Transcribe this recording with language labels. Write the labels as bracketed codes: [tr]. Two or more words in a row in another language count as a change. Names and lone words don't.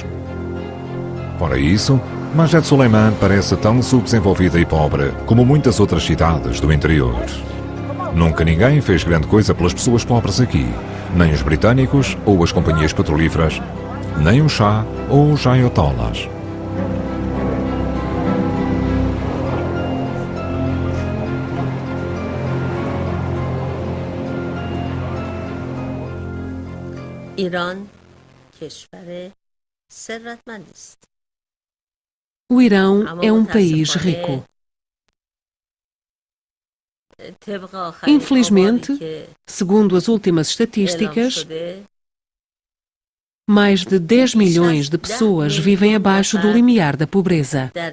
[pt] Fora isso, Majed Suleiman parece tão subdesenvolvida e pobre como muitas outras cidades do interior. Nunca ninguém fez grande coisa pelas pessoas pobres aqui, nem os britânicos ou as companhias petrolíferas, nem o Shah ou os Ayatollahs. [fa] ایران کشور ثروتمندی است. [pt] O Irão é um país rico. Infelizmente, segundo as últimas estatísticas, mais de 10 milhões de pessoas vivem abaixo do limiar da pobreza.